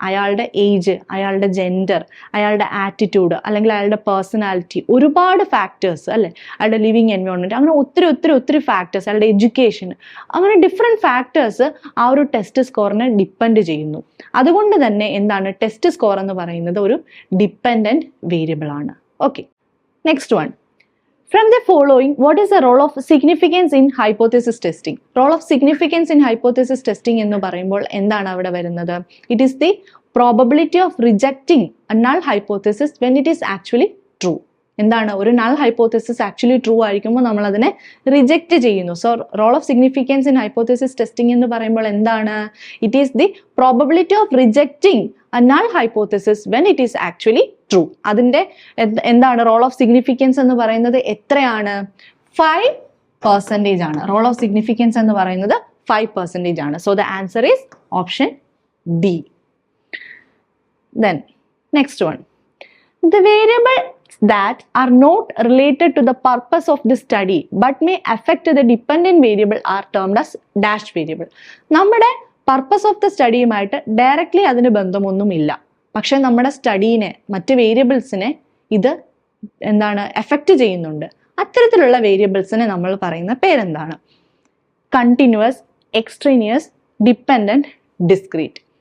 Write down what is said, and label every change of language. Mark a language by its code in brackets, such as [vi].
[ml] അയാളുടെ ഏജ്, അയാളുടെ ജെൻഡർ, അയാളുടെ ആറ്റിറ്റ്യൂഡ്, അല്ലെങ്കിൽ അയാളുടെ പേഴ്സണാലിറ്റി, ഒരുപാട് ഫാക്ടേഴ്സ് അല്ലെ, അയാളുടെ ലിവിങ് എൻവയോൺമെന്റ്, അങ്ങനെ ഒത്തിരി ഫാക്ടേഴ്സ്, അയാളുടെ എഡ്യൂക്കേഷൻ, അങ്ങനെ ഡിഫറെന്റ് ഫാക്ടേഴ്സ് ആ ഒരു ടെസ്റ്റ് സ്കോറിനെ ഡിപ്പെൻഡ് ചെയ്യുന്നു. അതുകൊണ്ട് തന്നെ എന്താണ് ടെസ്റ്റ് സ്കോർ എന്ന് പറയുന്നത് ഒരു ഡിപ്പെൻഡന്റ് വേരിയബിൾ ആണ്. [en] Okay, next one. From the following, what is the role of significance in hypothesis testing? Role of significance in hypothesis testing [ml] എന്ന് പറയുമ്പോൾ എന്താണ് അവിടെ വരുന്നത്? [en] It is the probability of rejecting a null hypothesis when it is actually true. [ml] എന്താണ്? ഒരു [en] null hypothesis actually true [ml] ആയിരിക്കുമ്പോൾ നമ്മൾ അതിനെ റിജക്റ്റ് ചെയ്യുന്നു. [en] so role of significance in hypothesis testing [ml] എന്ന് പറയുമ്പോൾ എന്താണ്? [en] It is the probability of rejecting a null hypothesis when it is actually true. [ml] അതിന്റെ എന്താണ് [en] role of significance [ml] എന്ന് പറയുന്നത്? എത്രയാണ്? 5% ആണ്. [en] role of significance [ml] എന്ന് പറയുന്നത് 5% ആണ്. [en] So the answer is option D. Then next one, the variables that are not related to the purpose of the study but may affect the dependent variable are termed as dash variable. [ml] നമ്മുടെ purpose of the സ്റ്റഡിയുമായിട്ട് directly അതിന് ബന്ധമൊന്നുമില്ല, പക്ഷെ നമ്മുടെ സ്റ്റഡീനെ, മറ്റ് വേരിയബിൾസിനെ ഇത് എന്താണ് effect ചെയ്യുന്നുണ്ട്. അത്തരത്തിലുള്ള വേരിയബിൾസിനെ നമ്മൾ പറയുന്ന പേരെന്താണ്? Continuous, extraneous, dependent, discrete.